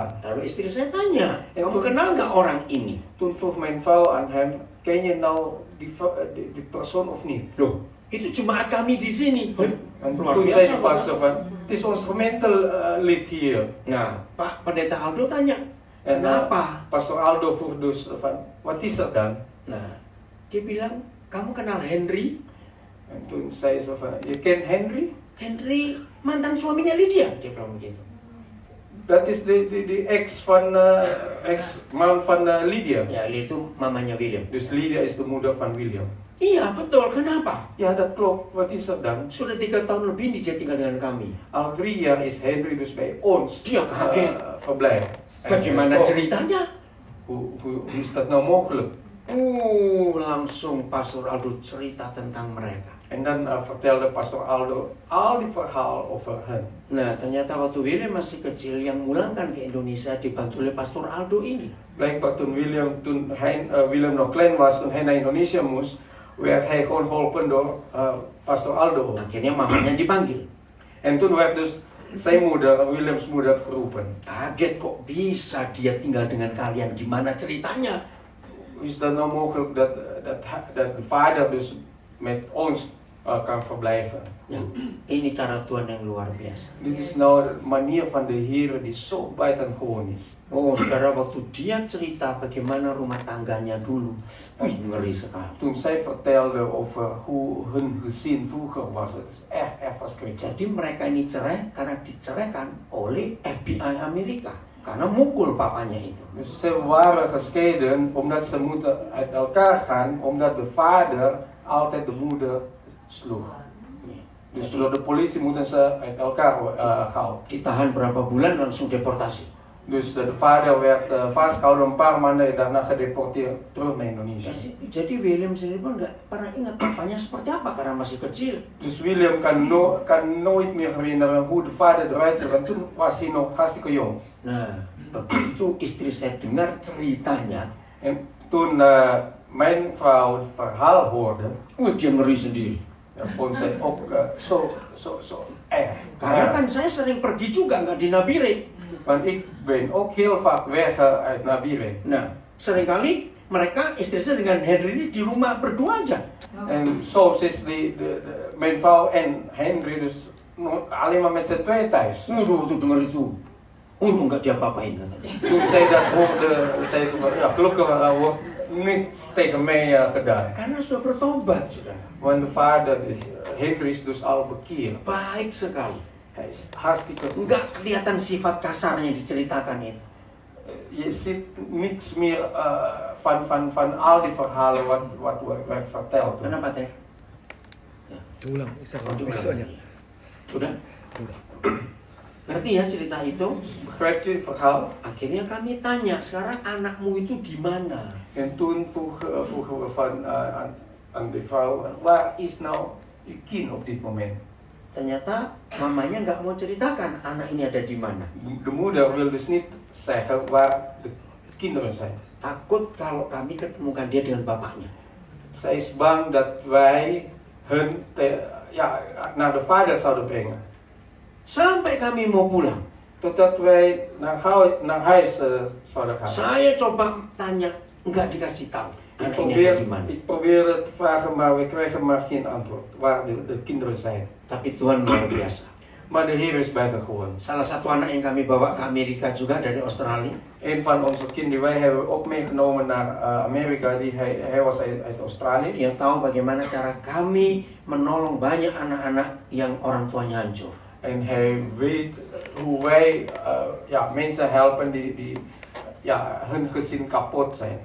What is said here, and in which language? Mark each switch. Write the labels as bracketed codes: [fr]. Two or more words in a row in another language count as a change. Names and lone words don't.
[id] Lalu istri saya tanya, kamu kenal nggak orang ini? [nl] Toen vroeg mijn vrouw aan hem, ken je nou die persoon of niet? [id] Loh, itu jemaat kami di sini. [nl] En [id] Luar [nl] toen zei [id] biasa. [nl] de pastor van, het is ons gemeentelid hier. [id] Nah, Pak Pendeta Aldo tanya, [nl] En [id] kenapa? [nl] pastor Aldo vroeg dus van, wat is er dan? [id] Nah, dia bilang, kamu kenal Henry? [nl] En toen zei ze van, je kent Henry? [id] Henry mantan suaminya Lydia, dia bilang begitu. [nl] Dat is de ex-man van Lydia. [id] Ya, itu mamanya William. [nl] Dus Lydia is de moeder van William. [id] Iya, betul. Kenapa? [nl] Ja, dat klopt. Wat is er dan? [id] Sudah 3 tahun lebih dia tinggal dengan kami. [nl] Al 3 jaar is Henry dus bij ons [id] Dia kaget. [nl] verblijf. En [id] Bagaimana [nl] hij is [id] ceritanya? [nl] hoe is dat nou mogelijk? [id] Langsung Pastor Aldo cerita tentang mereka. [nl] En dan vertelde pastor Aldo al die verhaal over hen. [id] Nah, ternyata waktu William masih kecil, yang mulangkan ke Indonesia dibantu oleh Pastor Aldo ini. [nl] Blijkbaar toen William nog klein was, toen hij naar Indonesië moest, werd hij gewoon geholpen door pastor Aldo. [id] Akhirnya mamanya dipanggil. [nl] En toen werd dus zijn moeder, Williams moeder, geroepen. [id] Kaget, kok bisa dia tinggal dengan kalian? Gimana ceritanya? [nl] Is dat nou mogelijk dat de vader dus met ons kan verblijven? [id] Ya, ini cara Tuhan yang luar biasa. [nl] Dit is nou de manier van de Heer die zo buitengewoon is. [id] Oh, saudara, waktu dia cerita bagaimana rumah tangganya dulu, ngeri sekali. [nl] Toen zij vertelde over hoe hun gezin vroeger was, het is echt verschrikkelijk. [id] Jadi mereka ini cerai karena diceraikan oleh FBI Amerika. Karena mukul papanya itu. [nl] Dus ze waren gescheiden omdat ze moeten uit elkaar gaan, omdat de vader altijd de moeder sloeg. Dus door de politie moeten ze uit elkaar gehaald. [id] Ditahan berapa bulan langsung deportasi. [nl] Dus de vader werd vastgehouden een paar maanden en daarna gedeporteerd terug naar Indonesië. [id] Jadi William sendiri pun nggak pernah ingat papanya seperti apa karena masih kecil. [nl] Dus William kan nooit meer herinneren hoe de vader eruit zag, want toen was hij nog hartstikke jong. [id] Nah, begitu istri saya dengar ceritanya, [nl] En toen mijn vrouw het verhaal hoorde, [id] dia ngeri sendiri. [nl] vond zij ook zo erg. [id] Karena kan saya sering pergi juga nggak di Nabire. [nl] Want ik ben ook heel vaak weg uit Nabire. [id] Nah, seringkali mereka istri saya dengan Henry ini di rumah berdua aja. [nl] En soms is mijn vrouw en Henry dus alleen maar met z'n tweeën thuis. [id] Waduh, tuh dengar itu. Untung nggak diapa-apain katanya. [nl] Toen zij dat hoorde, zei ze van ja, gelukkig wordt niets tegen mij gedaan. [id] Karena sudah bertobat, sudah. [nl] Want de vader, Henry is dus al bekeerd. [id] Baik sekali. [nl] Hij is hartstikke goed. [id] Nggak kelihatan sifat kasarnya yang diceritakan itu. [nl] Je ziet niks meer van al die verhalen wat werd verteld. [id] Kenapa teh? Diulang, bisa Oh, kalau diulang besoknya. lagi. Sudah? Ngerti ya cerita itu? [nl] Begrijpt u het verhaal? [id] Akhirnya kami tanya, sekarang anakmu itu di mana? [nl] En toen vroegen we aan de vrouw, waar is nou je kind op dit moment? [id] Ternyata mamanya nggak mau ceritakan anak ini ada di mana. [nl] De moeder wil dus niet zeggen waar de kinderen zijn. [id] Takut kalau kami ketemukan dia dengan bapaknya. [nl] Zij is bang dat wij hun naar de vader zouden brengen. [id] Sampai kami mau pulang, [nl] Totdat wij naar huis zouden gaan. [id] saya coba tanya, nggak dikasih tahu anak ini ada di mana. [nl] Ik probeerde te vragen, maar we kregen maar geen antwoord waar de kinderen zijn. [id] Tapi Tuhan luar biasa. [nl] Maar de Heer is buitengewoon. [id] Salah satu anak yang kami bawa ke Amerika juga dari Australia. [nl] Een van onze kinderen, wij hebben ook meegenomen naar Amerika. Hij was uit Australië. [id] Dia tahu bagaimana cara kami menolong banyak anak-anak yang orang tuanya hancur. [nl] En hij weet hoe wij mensen helpen die hun gezin kapot zijn.